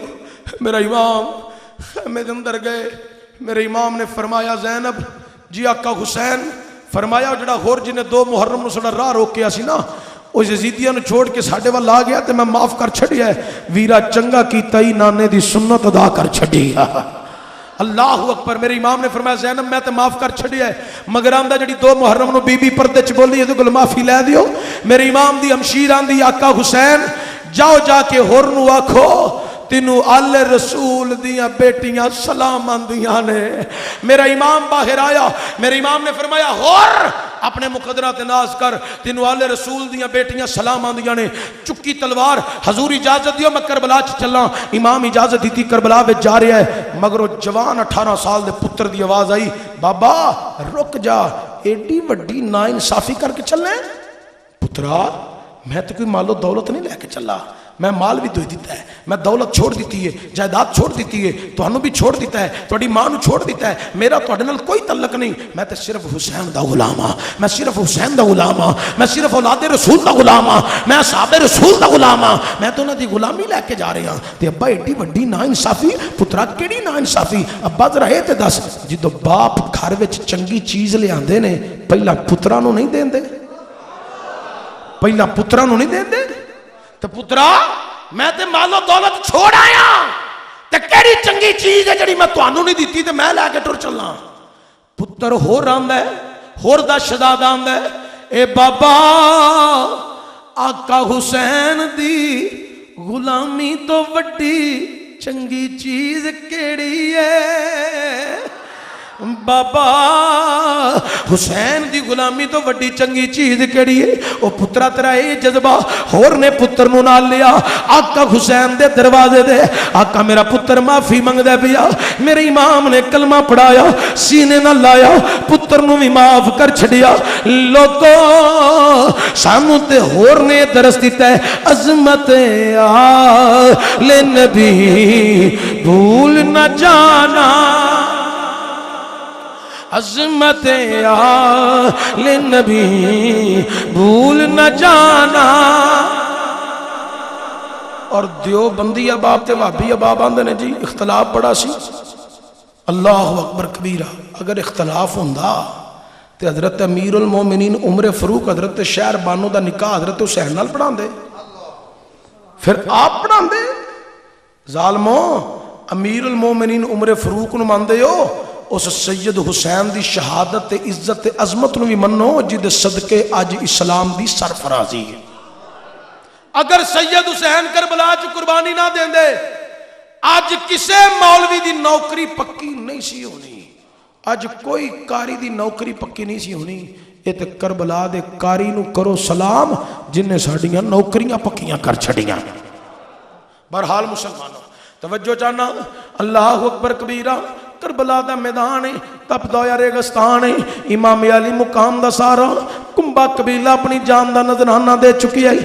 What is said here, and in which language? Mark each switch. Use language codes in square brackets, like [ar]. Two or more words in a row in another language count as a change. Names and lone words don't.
[pa] میرا امام خیمے دے اندر گئے، میرے امام نے فرمایا زینب جی آقا حسین، فرمایا جڑا غور جنہیں 2 محرم نو سڑا راہ روکیا سی نا، وہ یزیدیاں نو چھوڑ کے ساڑھے والا آ گیا تے میں معاف کر چھڑیا ہے، ویرا چنگا کی تائی نانے دی سنت ادا کر چھڑیا۔ [ar] اللہ اکبر۔ [pa] میرے امام نے فرمایا زینب میں تے معاف کر چھڑیا ہے، مگر آندہ جڑی 2 محرم نو بی بی پردے چ بولی ہے تو گل معافی لے دیو۔ میرے امام دی ہمشیر آندی آقا حسین جاؤ جا کے ہور نو آکھو تینو آل رسول دیاں بیٹیاں سلام آندیاں نے۔ میرا امام باہر آیا، میرے امام نے فرمایا ہور اپنے مقدرات ناز کر، تینو آل رسول دیاں بیٹیاں سلام آندیاں نے۔ چکی تلوار، حضور اجازت دیو میں کربلا چ چلاں۔ امام اجازت دیتی، کربلا وچ جا رہا ہے، مگر وہ جوان 18 سال دے پتر دی آواز آئی، بابا رک جا، ایڈی وڈی نا انصافی کر کے چلنا ہے؟ پترا میں تو کوئی مال و دولت نہیں لے کے چلا، میں مال بھی دے دیتا ہے، میں دولت چھوڑ دیتی ہے، جائیداد چھوڑ دیتی ہے، تہانوں بھی چھوڑ دیتا ہے، تہاڈی ماں نو چھوڑ دیتا ہے، میرا تہاڈے نال کوئی تعلق نہیں، میں تے صرف حسین دا غلام ہاں، میں صرف حسین دا غلام ہاں، میں صرف اولاد رسول دا غلام ہاں، میں اصحاب رسول دا غلام ہاں، میں تو انہاں دی غلامی لے کے جا رہا ہاں۔ تے ابا ایڈی وڈی نا انصافی؟ پترا کیڑی نا انصافی؟ ابا ذرا اے تے دس، جدوں باپ گھر وچ چنگی چیز لے آندے نے پہلا پتراں نو نہیں دیندے؟ پہلا پتراں نو نہیں دیندے؟ تے پترا میں تے مال و دولت چھوڑ آیا، تے کیڑی چنگی چیز ہے جڑی میں تانوں نہیں دیتی تے میں لے کے ٹر چلنا؟ پتر ہور آندا ہے، ہور دا شہزادہ آندا ہے، اے بابا آقا حسین دی غلامی تو وڈی چنگی چیز کیڑی ہے؟ بابا حسین دی غلامی تو وڈی چنگی چیز کیڑی ہے؟ او پترا تیرا اے جذبہ ہور نے پتر نو نال لیا، آقا حسین دے دروازے دے، آقا میرا پتر معافی منگدا پیا، میرے امام نے کلمہ پڑھایا، سینے نہ لایا، پتر نو بھی معاف کر چھڑیا۔ لوگو سانو تے ہور نے درس دیتا ہے، [ur] عظمت آل نبی بھول نہ جانا، عظمت آل نبی بھول نہ جانا۔ [pa] اور دیوبندی اباب تے وہابی اباب آندے نے جی اختلاف بڑا سی، [ar] اللہ اکبر کبیرہ۔ [pa] اگر اختلاف ہوندا تے حضرت امیر المومنین عمر فاروق حضرت شہر بانو دا نکاح حضرت حسین نال پڑھان دے، پھر آپ پڑھان دے؟ ظالمو امیر المومنین عمر فاروق نو ماندے ہو، اس سید حسین دی شہادت عزت عظمت نو بھی منو جد صدقے اج اسلام دی سرفرازی ہے۔ اگر سید حسین کربلا چ قربانی نہ دین دے اج کسے مولوی دی نوکری پکی نہیں سی ہونی، اج کوئی کاری دی نوکری پکی نہیں سی ہونی۔ یہ تے کربلا دے کاری نو کرو سلام جن نے ساڑیاں نوکریاں پکیاں کر چھڑیاں۔ بہرحال مسلمانوں توجہ چاہنا، [ar] اللہ اکبر کبیرہ، [pa] کربلا دا میدان ہے، تپ دویا ریگستان ہے، امام علی مقام دا سارا کنبا قبیلہ اپنی جان دا نذرانہ دے چکی ہے۔